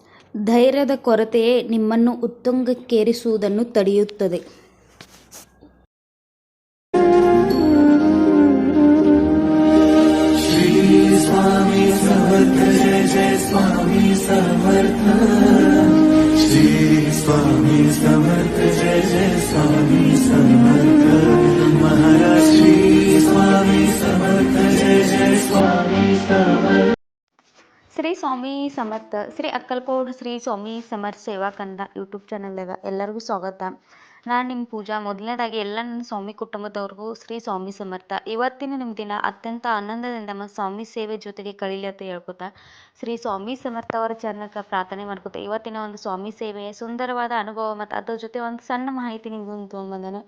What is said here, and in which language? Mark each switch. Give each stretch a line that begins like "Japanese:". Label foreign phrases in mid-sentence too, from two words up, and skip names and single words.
Kannada: ಧೈರ್ಯದ ಕೊರತೆಯೇ ನಿಮ್ಮನ್ನು ಉತ್ತುಂಗಕ್ಕೇರಿಸುವುದನ್ನು ತಡೆಯುತ್ತದೆ.
Marathi: स्वामी समर्थ जय जय स्वामी समर्थ श्री स्वामी समर्थ जय जय स्वामी समर्थ महाराज श्री स्वामी समर्थ जय जय स्वामी समर्थ.
Kannada: ಶ್ರೀ ಸ್ವಾಮಿ ಸಮರ್ಥ ಶ್ರೀ ಅಕ್ಕಲ್ಕೋಡ್ ಶ್ರೀ ಸ್ವಾಮಿ ಸಮರ್ಥ ಸೇವಾ ಕಂದ ಯೂಟ್ಯೂಬ್ ಚಾನಲ್ದಾಗ ಎಲ್ಲರಿಗೂ ಸ್ವಾಗತ. ನಾನು ನಿಮ್ಮ ಪೂಜಾ. ಮೊದಲನೇದಾಗಿ ಎಲ್ಲ ನನ್ನ ಸ್ವಾಮಿ ಕುಟುಂಬದವ್ರಿಗೂ ಶ್ರೀ ಸ್ವಾಮಿ ಸಮರ್ಥ. ಇವತ್ತಿನ ನಿಮ್ಮ ದಿನ ಅತ್ಯಂತ ಆನಂದದಿಂದ ಮತ್ತು ಸ್ವಾಮಿ ಸೇವೆ ಜೊತೆಗೆ ಕಳೀಲಿ ಅಂತ ಹೇಳ್ಕೊತಾ ಶ್ರೀ ಸ್ವಾಮಿ ಸಮರ್ಥ ಅವರ ಚಾನಲ್ಗೆ ಪ್ರಾರ್ಥನೆ ಮಾಡ್ಕೊತಾ ಇವತ್ತಿನ ಒಂದು ಸ್ವಾಮಿ ಸೇವೆಯ ಸುಂದರವಾದ ಅನುಭವ ಮತ್ತು ಅದ್ರ ಜೊತೆ ಒಂದು ಸಣ್ಣ ಮಾಹಿತಿ ನಿಮ್ಗೆ ತೊಗೊಂಬಂದನು.